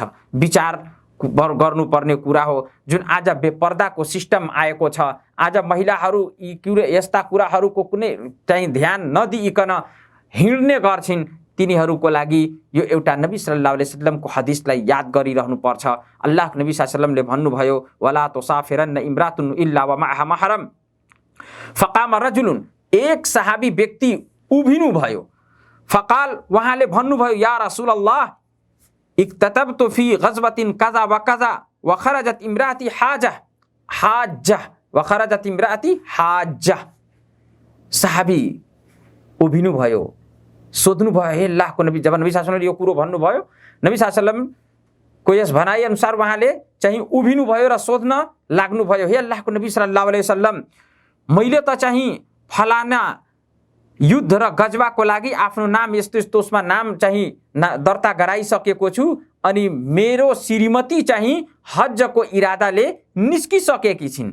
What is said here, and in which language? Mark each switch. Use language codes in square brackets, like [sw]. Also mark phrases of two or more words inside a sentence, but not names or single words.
[ne] विचार गर्नुपर्ने कुरा हो। जुन आज बेपर्दाको सिस्टम आएको छ, आज महिलाहरू यस्ता कुराहरूको कुनै चाहिँ ध्यान नदिइकन हिँड्ने गर्छिन्, तिनीहरूको लागि यो एउटा नबी [ar] صلى الله عليه وسلم [ne] हदिसलाई याद गरिरहनु पर्छ। अल्लाहको नबी [ar] صلى الله عليه وسلم भन्नुभयो, ولا تسافرن امرأة إلا ومعها محرم. فقام رجل, [ne] एक सहाबी व्यक्ति उभिनु भयो। [ar] فقال, [ne] उहाँले भन्नुभयो, [ar] يا رسول الله اكتتبت في غزوة كذا وكذا وخرجت امرأتي حاجة. [ne] सहाबी उभिनु भयो, सोध्नु भयो, हे अल्लाहको नबी, जब नबी [ar] صلى الله عليه وسلم [ne] यो कुरो भन्नुभयो, नबी [ar] صلى الله عليه وسلم [ne] यस भनाइ अनुसार उहाँले चाहिँ उभिनु भयो र सोध्न लाग्नु भयो, हे अल्लाहको नबी [ar] صلى الله عليه وسلم, [ne] मैले त चाहिँ फलाना युद्ध र गजवाको लागि आफ्नो नाम यस्तो यस्तो उसमा नाम चाहिँ दर्ता गराइसकेको छु, अनि मेरो श्रीमती चाहिँ हज्जको इरादाले निस्किसकेकी छिन्।